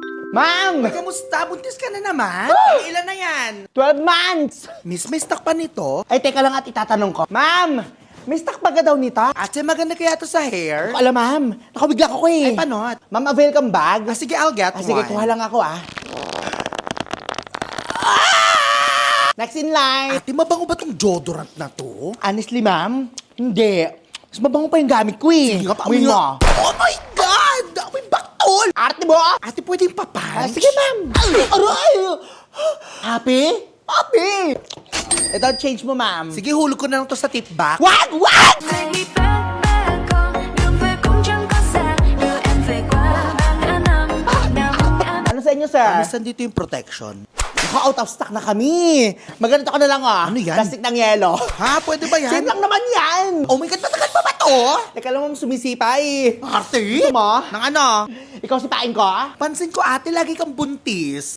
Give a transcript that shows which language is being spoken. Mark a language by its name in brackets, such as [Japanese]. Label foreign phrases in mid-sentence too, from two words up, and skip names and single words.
[Filipino] Ma'am! Ay, kamusta? Buntis ka na naman? Ilan na yan? [English] 12 months! [Filipino] Miss, may stock pa nito? Ay, teka lang at itatanong ko. Ma'am! May stock ba ka daw nito? Ate, maganda kaya to sa hair? Alam, ma'am. Nakabigla ko eh. Ay, panot. Ma'am, avail kang bag? Sige, [English] I'll get one. [Filipino] Sige, kuha lang ako [English] Next in line. [Filipino] Ate, mabango ba tong deodorant na to? Honestly, ma'am, hindi. Mas mabango pa yung gamit ko eh. Sige nga, Amoy mo. [English] Oh my God! [Filipino] Amoy baktol! Arte mo? Ate, pwedeng papunch? Sige, ma'am. Aray! Happy? Happy! Ito, change mo, ma'am. Sige, hulog ko na lang to sa [English] tip back. [Filipino] Wag! Wag! [Vietnamese] Phải đi back con, đường về cũng chẳng có xa, đưa em về qua bao ngã năm, năm ngã [Filipino] Ano sa inyo, sir? Miss, dito yung protection. [English] Out of stock [Filipino] na kami. Maganito ka na lang, Ano yan? Plastic ng yelo. Ha? Pwede ba yan? Same lang naman yan. [English] Oh my God, [Filipino] matagal pa ba to? Teka lang, ma'am, sumisipa eh. Ate? Gusto mo? Nang ano? Ikaw sipain ko? Pansin ko, ate, lagi kang buntis.